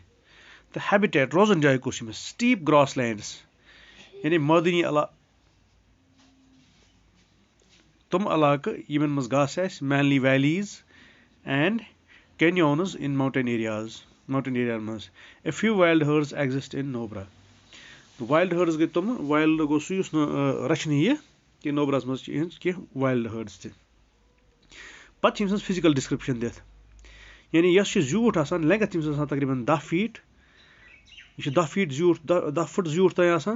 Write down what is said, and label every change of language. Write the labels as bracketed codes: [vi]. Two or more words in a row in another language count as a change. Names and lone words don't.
[ks] تہٕ ہیبِٹیٹ روزن جاے کُس چھِ أمِس [en] steppe grasslands [ks] یعنی مٲدٲنی تِم علاقہٕ یِمن منٛز گاسہٕ آسہِ [en] mainly valleys and canyons in mountain areas [ks] منٛز. [en] A few wild herds exist in Nubra. wild herds [ks] گٔے تِم وایلڈ گوٚو سُہ یُس نہٕ رچھنہٕ یِیہِ کہِ نوبراہس منٛز چھِ یِہنٛز کینٛہہ [en] wild herds [ks] تہِ. پتہٕ چھِ أمۍ سٕنٛز [en] physical description [ks] دِتھ یعنی یۄس چھِ زیوٗٹھ آسان لینگتھ تٔمِس آسان تقریٖبن 10 فیٖٹ. یہِ چھِ 10 فیٖٹ زیوٗٹھ 10 فُٹ زیوٗٹھ تانۍ آسان.